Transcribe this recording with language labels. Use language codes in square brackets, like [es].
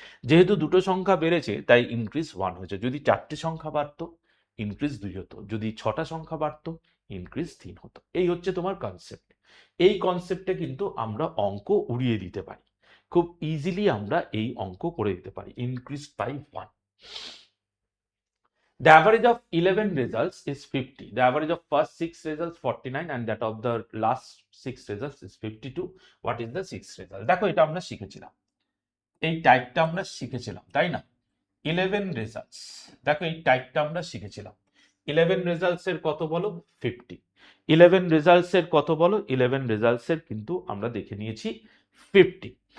[bn] যেহেতু দুটো সংখ্যা বেড়েছে তাই ইনক্রিজ 1 হয়েছে, যদি 4টে সংখ্যা বাড়তো ইনক্রিজ 2 হতো, যদি 6টা সংখ্যা বাড়তো ইনক্রিজ 3 হতো। এই হচ্ছে তোমার কনসেপ্ট। এই কনসেপ্টে কিন্তু আমরা অঙ্ক উড়িয়ে দিতে পারি, খুব ইজিলি আমরা এই অঙ্ক করে দিতে পারি, increase by 1। [en] The average of 11 results is 50. The average of first 6 results 49, and that of the last 6 results is 52. What is the 6th result? [bn] দেখো এটা আমরা শিখেছিলাম, এই টাইপটা আমরা শিখেছিলাম, তাই না? 11 results, দেখো এই টাইপটা আমরা শিখেছিলাম। 11 results এর কত বলো 50, 11 results এর কত বলো 11 results এর কিন্তু আমরা দেখে নিয়েছি 50।